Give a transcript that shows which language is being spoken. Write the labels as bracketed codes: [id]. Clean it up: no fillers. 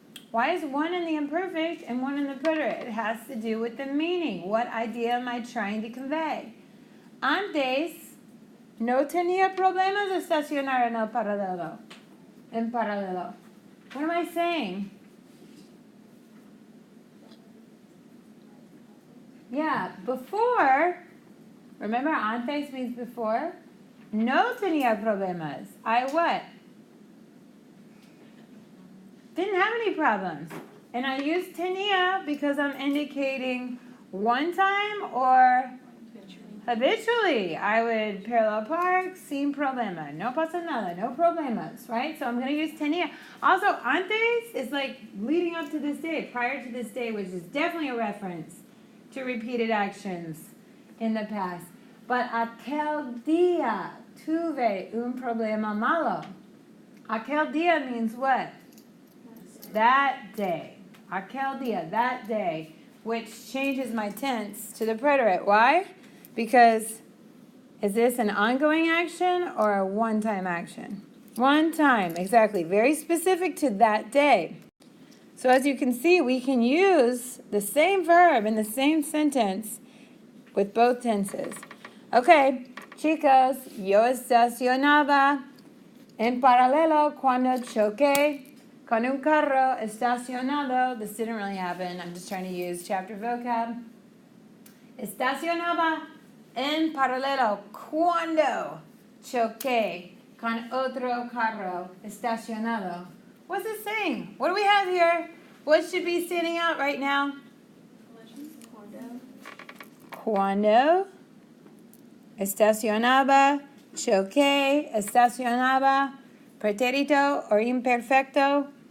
[en] Why is one in the imperfect and one in the preterite? It has to do with the meaning. What idea am I trying to convey? [es] Antes no tenía problemas de estacionar en el paralelo. [en] En paralelo. What am I saying? Yeah, before, remember antes means before? [es] No tenía problemas. [en] I what? Didn't have any problems. And I use tenía because I'm indicating one time or habitually. I would parallel park [es] sin problema. No pasa nada. [en] No problemas, right? So I'm going to use tenía. Also, antes is like leading up to this day, prior to this day, which is definitely a reference to repeated actions in the past. But [es] aquel día tuve un problema malo. [en] Aquel día means what? That day. Aquel día, that day, which changes my tense to the preterite. Why? Because is this an ongoing action or a one-time action? One time, exactly. Very specific to that day. So as you can see, we can use the same verb in the same sentence with both tenses. [es] Okay, chicos, yo estacionaba en paralelo cuando choqué con un carro estacionado. [en] This didn't really happen. I'm just trying to use chapter vocab. [es] Estacionaba en paralelo cuando choqué con otro carro estacionado. [en] What's it saying? What do we have here? What should be standing out right now? [es] Cuando estacionaba, choqué, estacionaba, pretérito or imperfecto.